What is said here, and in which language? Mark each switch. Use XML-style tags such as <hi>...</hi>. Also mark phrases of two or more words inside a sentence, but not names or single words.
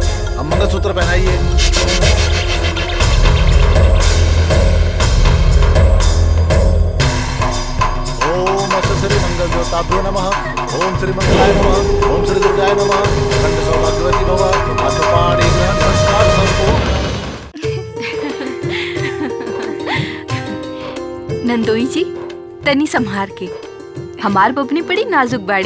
<bho>हम मंगलसूत्र पहनाइए।</bho> <sa>ओम श्री मंगल ज्योताभ्यो नमः। ओम श्री मंगलाय नमः। ओम श्री दुर्गाय नमः। खंड सौभाग्यवती भव। अथपाणि ग्रहण संस्कार संपूर्ण।</sa> <bho>नंदोई जी तनी संभार के, हमार बबनी बड़ी नाजुक बाड़ी।</bho>